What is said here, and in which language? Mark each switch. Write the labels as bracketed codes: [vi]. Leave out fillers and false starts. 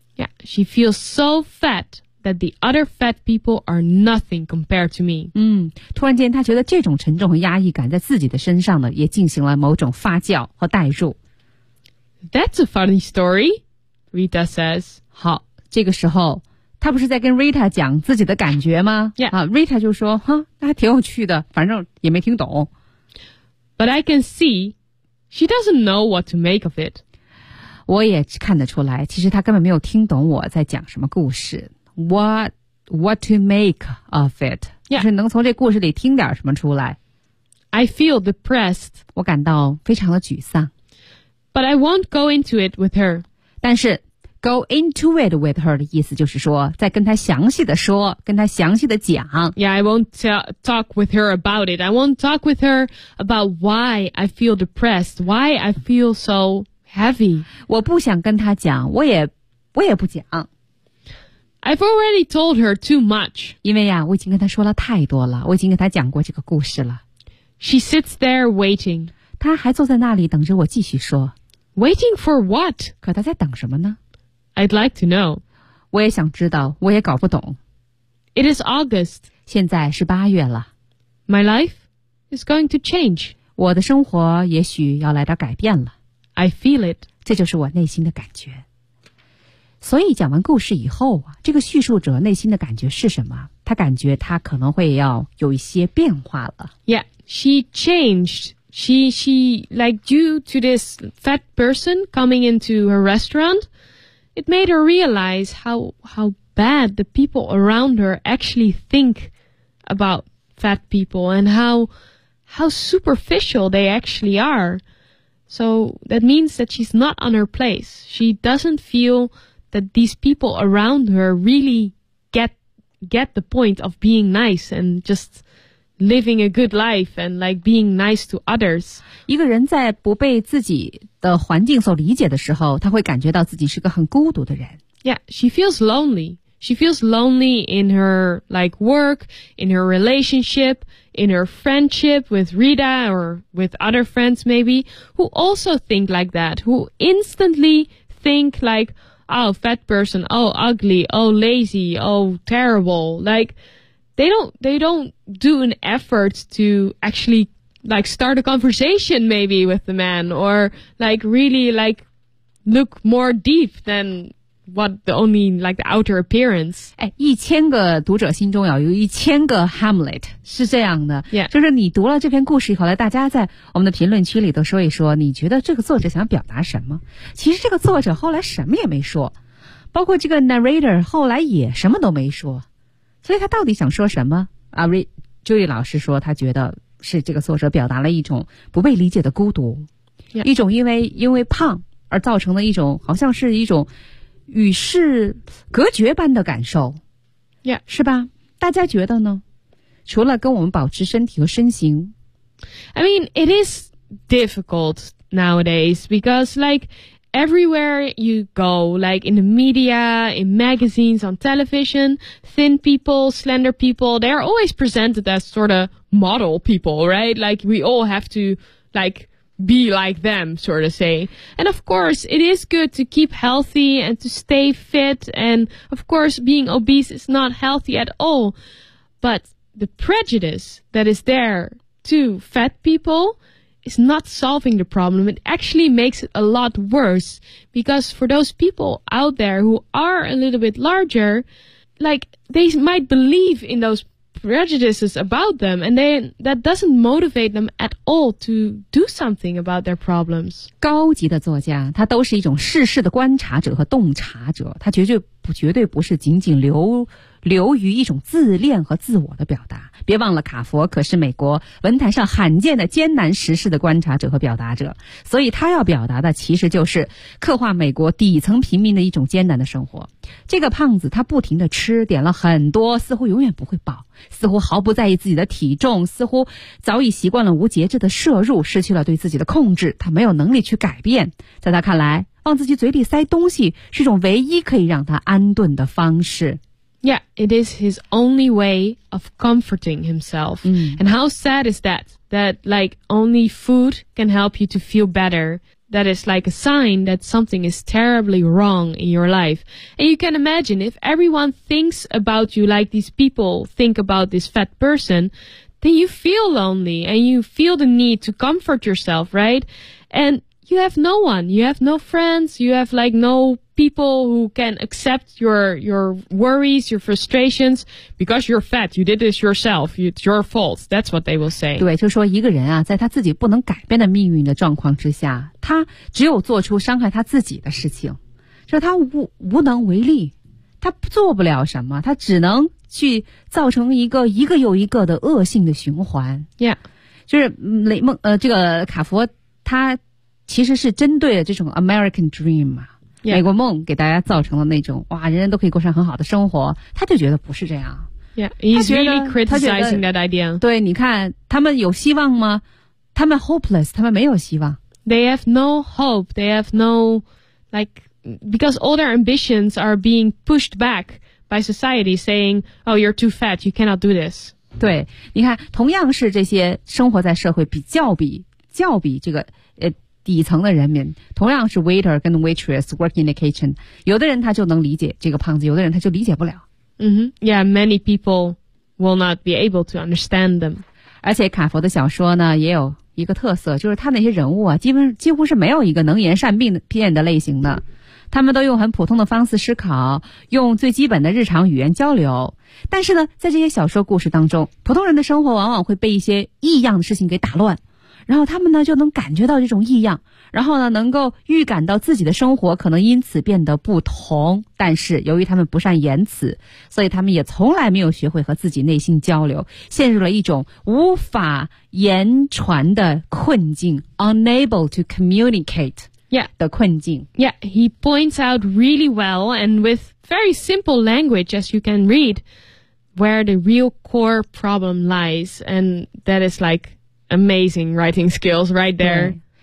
[en] Yeah, she feels so fat that the other fat people are nothing compared to me. [zh] 嗯，突然间他觉得这种沉重和压抑感在自己的身上呢，也进行了某种发酵和代入。 [en] That's a funny story, Rita says. [zh] 好，这个时候，他不是在跟 Rita 讲自己的感觉吗？ [en] Yeah. [zh] 啊 ，Rita 就说，哈，那还挺有趣的，反正也没听懂。 [en] But I can see she doesn't know what to make of it. [zh] 我也看得出来，其实他根本没有听懂我在讲什么故事。 [en] What to make of it?、 Yeah. [zh] 就是能从这故事里听点什么出来。 [en] I feel depressed. [zh] 我感到非常的沮丧。 [en] But I won't go into it with her. [zh] 但是 [en] go into it with her [zh] 的意思就是说再跟她详细的说跟她详细的讲。 [en] Yeah, I won't talk with her about it. I won't talk with her about why I feel depressed, why I feel so heavy. [zh] 我不想跟她讲我也不讲。 [en] I've already told her too much. [zh] 因为呀我已经跟她说了太多了我已经跟她讲过这个故事了。 [en] She sits there waiting. [zh] 他还坐在那里等着我继续说。 [en] Waiting for what? [zh] 可他在等什么呢 [en] ?I'd like to know. [zh] 我也想知道我也搞不懂。 [en] It is August. [zh] 现在是八月了。 [en] My life is going to change. [zh] 我的生活也许要来到改变了。 [en] I feel it. [zh] 这就是我内心的感觉。所以讲完故事以后这个叙述者内心的感觉是什么他感觉他可能会要有一些变化了。 [en] Yeah, she changed. She like due to this fat person coming into her restaurant, it made her realize how bad the people around her actually think about fat people and how superficial they actually are. So that means that she's not on her place. She doesn't feel that these people around her really get the point of being nice and just... Living a good life and like being nice to others. [zh] 一个人在不被自己的环境所理解的时候，他会感觉到自己是个很孤独的人。 [en] Yeah, she feels lonely. She feels lonely in her like work, in her relationship, in her friendship with Rita or with other friends maybe, who also think like that, who instantly think like, oh, fat person, oh, ugly, oh, lazy, oh, terrible. Like, they don't do an effort to actually, like, start a conversation maybe with the man, or, like, really, like, look more deep than what the only, like, the outer appearance. [zh] 哎，一千个读者心中有一千个 Hamlet, 是这样的。 [en] Yeah. [zh] 就是你读了这篇故事以后，来大家在我们的评论区里都说一说，你觉得这个作者想表达什么？其实这个作者后来什么也没说，包括这个 narrator 后来也什么都没说，所以他到底想说什么？ Julie 老师说，他觉得是这个作者表达了一种不被理解的孤独， [en] yeah. [zh] 一种因为胖而造成的一种好像是一种与世隔绝般的感受， [en] yeah. [zh] 是吧？大家觉得呢？除了跟我们保持身体和身形， [en] I mean it is difficult nowadays because like everywhere you go, like in the media, in magazines, on television, thin people, slender people, they are always presented as sort of model people, right? Like we all have to like be like them, sort of say. And of course, it is good to keep healthy and to stay fit. And of course, being obese is not healthy at all. But the prejudice that is there to fat people is not solving the problem. It actually makes it a lot worse. Because for those people out there who are a little bit larger, like they might believe in those prejudices about them, and then that doesn't motivate them at all to do something about their problems. [zh] 高级的作家，他都是一种世事的观察者和洞察者，他绝对不是仅仅流于一种自恋和自我的表达。别忘了，卡佛可是美国文坛上罕见的艰难时事的观察者和表达者，所以他要表达的其实就是刻画美国底层平民的一种艰难的生活。这个胖子他不停地吃，点了很多，似乎永远不会饱，似乎毫不在意自己的体重，似乎早已习惯了无节制的摄入，失去了对自己的控制，他没有能力去改变。在他看来，往自己嘴里塞东西是一种唯一可以让他安顿的方式。 [en] Yeah, it is his only way of comforting himself. Mm. And how sad is that? That like only food can help you to feel better. That is like a sign that something is terribly wrong in your life. And you can imagine if everyone thinks about you like these people think about this fat person, then you feel lonely and you feel the need to comfort yourself, right? And you have no one, you have no friends, you have like no people who can accept your worries, your frustrations, because you're fat, you did this yourself, it's your fault, that's what they will say. [zh] 对，就说一个人啊，在他自己不能改变的命运的状况之下，他只有做出伤害他自己的事情，就是他无能为力，他做不了什么，他只能去造成一个又一个的恶性的循环。 [en] Yeah. [zh] 就是雷蒙，这个卡佛他其实是针对了这种 American Dream 嘛、啊， yeah. 美国梦给大家造成了那种哇，人人都可以过上很好的生活，他就觉得不是这样。 [en] Yeah, he's really criticizing that idea. [zh] 对，你看他们有希望吗？他们 [en] hopeless, [zh] 他们没有希望。 [en] They have no hope. They have no like because all their ambitions are being pushed back by society, saying, "Oh, you're too fat. You cannot do this." [zh] 对，你看，同样是这些生活在社会比较这个底层的人民，同样是 waiter 跟 waitress [en] work in the kitchen, [zh] 有的人他就能理解这个胖子，有的人他就理解不了。 Mm-hmm. [en] Yeah, many people will not be able to understand them. [zh] 而且卡佛的小说呢也有一个特色，就是他那些人物啊几乎是没有一个能言善辩的类型的。他们都用很普通的方式思考，用最基本的日常语言交流。但是呢，在这些小说故事当中，普通人的生活往往会被一些异样的事情给打乱。然后他们呢就能感觉到这种异样，然后呢能够预感到自己的生活可能因此变得不同，但是由于他们不善言辞，所以他们也从来没有学会和自己内心交流，陷入了一种无法言传的困境， [en] unable to communicate [zh] 的困境。 [en] Yeah, he points out really well and with very simple language as you can read where the real core problem lies, and that is likeAmazing writing skills right there.